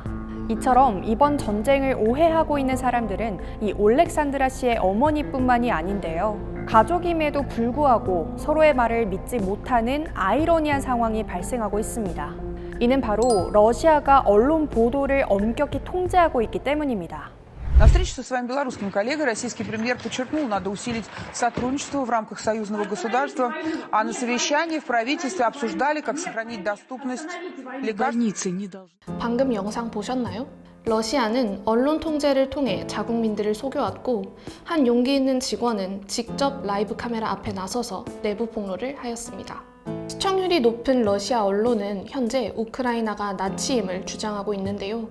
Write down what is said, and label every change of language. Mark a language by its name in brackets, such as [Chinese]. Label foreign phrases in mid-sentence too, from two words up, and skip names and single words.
[Korean] 이처럼 이번 전쟁을 오해하고 있는 사람들은 이 올렉산드라 씨의 어머니뿐만이 아닌데요. 가족임에도 불구하고 서로의 말을 믿지 못하는 아이러니한 상황이 발생하고 있습니다. 이는 바로 러시아가 언론 보도를 엄격히 통제하고 있기 때문입니다. [Russian] На встрече со своим белорусским коллегой российский премьер подчеркнул, надо усилить сотрудничество в рамках союзного государства, а на совещании в правительстве обсуждали, как сохранить доступность лекарств. [Korean] 방금 영상 보셨나요? 러시아는 언론 통제를 통해 자국민들을 속여왔고 한 용기 있는 직원은 직접 라이브 카메라 앞에 나서서 내부 폭로를 하였습니다. 시청률이 높은 러시아 언론은 현재 우크라이나가 나치임을 주장하고 있는데요.